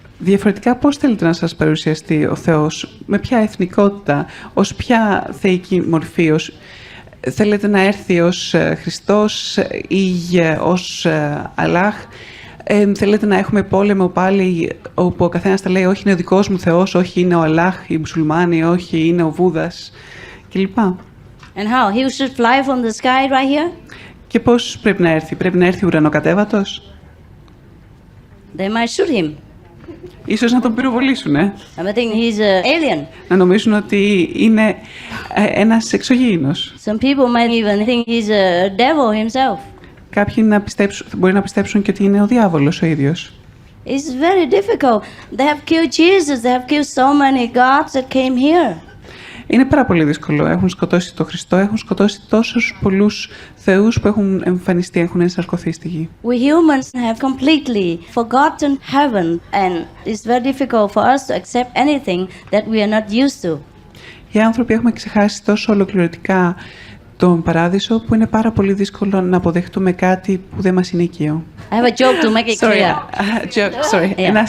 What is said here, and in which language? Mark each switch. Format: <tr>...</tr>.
<el>Διαφορετικά πώς θέλετε να σας παρουσιαστεί ο Θεός, με ποια εθνικότητα, ως ποια θεϊκή μορφή, θέλετε να έρθει ως Χριστός ή ως Αλλάχ, θέλετε να έχουμε πόλεμο πάλι όπου ο καθένας θα λέει όχι είναι ο δικός μου Θεός, όχι είναι ο Αλλάχ, οι μουσουλμάνοι, όχι είναι ο Βούδας κλπ.</el> <en>And how? He should fly from the sky right here?</en> <el>Και πώς πρέπει να έρθει ουρανοκατέβατος?</el> <en>They might shoot him.</en> <el>Ίσως να τον πυροβολήσουν,</el> <en>I think he's an alien.</en> <el>Να νομίζουν ότι είναι ένας εξωγήινος.</el> <en>Some people might even think he's a devil himself.</en> <el>Κάποιοι μπορεί να πιστέψουν και ότι είναι ο διάβολος ο ίδιος.</el> <en>It's very difficult. They have killed Jesus. They have killed so many gods that came here.</en> <el>Είναι πάρα πολύ δύσκολο. Έχουν σκοτώσει τον Χριστό, έχουν σκοτώσει τόσους πολλούς θεούς που έχουν εμφανιστεί, έχουν ενσαρκωθεί στη γη.</el> <en>We humans have completely forgotten heaven, and it's very difficult for us to accept anything that we are not used to.</en> <el>Οι άνθρωποι έχουμε ξεχάσει τόσο ολοκληρωτικά τον παράδεισο που είναι πάρα πολύ δύσκολο να αποδεχτούμε κάτι που δεν μας είναι οικείο.</el> <en>I have a joke to make it clear.</en>